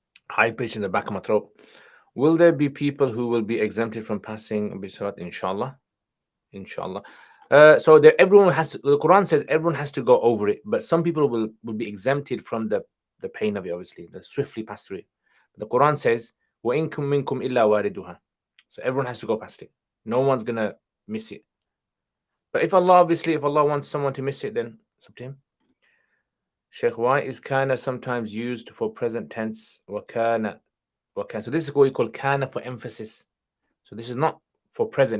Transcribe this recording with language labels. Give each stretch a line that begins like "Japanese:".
English: High pitch in the back of my throat. Will there be people who will be exempted from passing Bisrat? Inshallah. Inshallah. So that everyone has to. The Quran says everyone has to go over it, but some people will be exempted from the pain of it. Obviously, they swiftly pass through it. The Quran says,
Arabic: وَإِن كُم مِّنكُم إِلَّا وَارِدُهَا.
English: So everyone has to go past it. No one's gonna miss it. But if Allah wants someone to miss it, then it's up to him. Sheikh, why is kana sometimes used for present tense? Wakana. So this is what we call kana for emphasis. So this is not for present.